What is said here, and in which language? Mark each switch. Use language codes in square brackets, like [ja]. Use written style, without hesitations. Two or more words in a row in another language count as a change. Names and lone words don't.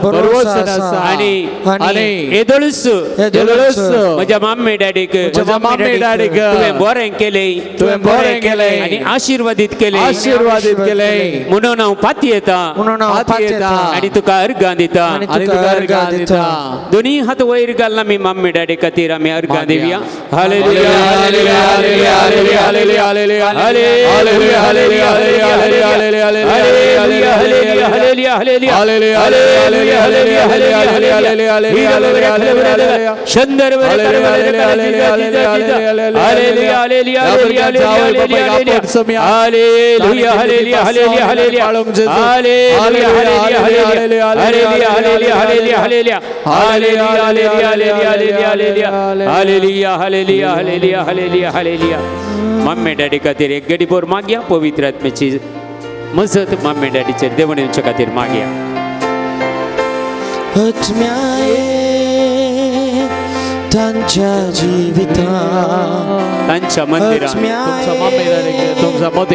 [kok] आनी येदोळूच म्हज्या मम्मी डॅडीक तुवें बरें केलें आनी आशिर्वादीत केलें म्हणून हांव पाती येता आनी तुका अर्गां दिता. दोनी हात वयर घालून आमी मम्मी डॅडी खातीर आमी अर्गां दिवया. हालेलुया, हालेलुया, हालेलुया, हालेलुया, हालेलुया, हालेलुया, हालेलुया, हालेलुया, हालेलुया, हालेलुया, हालेलुया, हालेलुया, हालेलुया, हालेलुया, हालेलुया, हालेलुया, हालेलुया, हालेलुया, शंदर हालेलुया, हालेलुया, हालेलुया, हालेलुया, हालेलुया, हालेलुया, हालेलुया, हालेलुया, हालेलुया, हालेलुया, हालेलुया. मम्मी डॅडी खातीर एक गडी बोर मागया. पवित्र आत्म्याची मजत मम्मी डॅडीचेर देवणीच्या खातीर मागया. तांच्या जिवितांत तांच्या मंदिरात तुमचा मोतीक